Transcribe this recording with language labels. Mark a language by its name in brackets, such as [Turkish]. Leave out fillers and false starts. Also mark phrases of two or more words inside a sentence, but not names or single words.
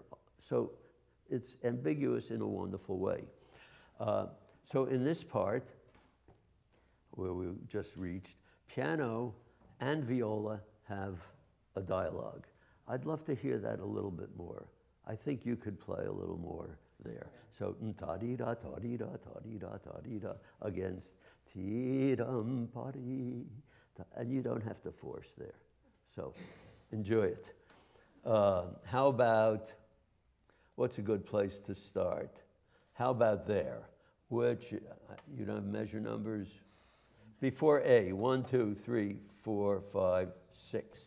[English] So it's ambiguous in a wonderful way. So in this part, where we just reached, piano and viola have a dialogue. I'd love to hear that a little bit more. I think you could play a little more there. So ta-dee-da, ta-dee-da, ta-dee-da, ta-dee-da against ti-dum, pa-dee, and you don't have to force there. So enjoy it. How about, what's a good place to start? How about there? Which, you don't have measure numbers? Before A, 1, 2, 3, 4, 5, 6.